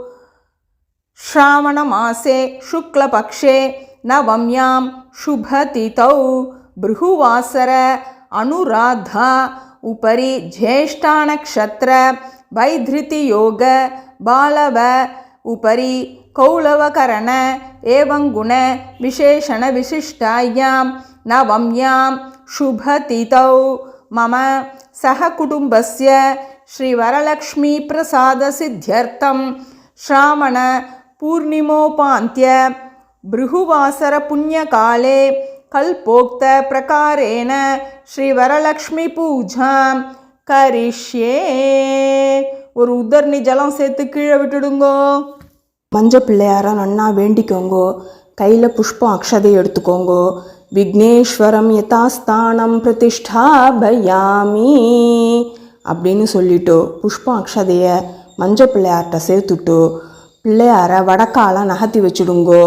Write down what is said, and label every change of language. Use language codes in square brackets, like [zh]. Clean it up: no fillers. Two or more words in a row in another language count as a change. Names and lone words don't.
[sa] श्रावणमासे शुक्लपक्षे नवम्यां शुभतिथौ भृगुवासर अनुराधा उपरि ज्येष्ठानक्षत्र वैधृतियोग बालव उपरि कौलवकरण एवं गुण विशेषण विशिष्टायां नवम्यां शुभतिथौ मम सहकुटुम्बस्य श्रीवरलक्ष्मी प्रसाद सिद्ध्यर्थं श्रावण पूर्णिमोपान्त्य भृगुवासर पुण्यकाले कल्पोक्त प्रकारेण श्री वरलक्ष्मी पूजां करिष्ये. [ta] ஒரு உதர்ணி ஜலம் சேர்த்து கீழே விட்டுடுங்கோ. மஞ்சள் பிள்ளையார நன்னா வேண்டிக்கோங்கோ. கையில் புஷ்பம் அக்ஷதை எடுத்துக்கோங்கோ. [sa] विघ्नेश्वरं यथास्थानं प्रतिष्ठापयामि [ta] அப்படின்னு சொல்லிட்டு புஷ்பம் அக்ஷதையை மஞ்சள் பிள்ளையார்கிட்ட சேர்த்துட்டு பிள்ளையார வடக்கால நகர்த்தி வச்சுடுங்கோ.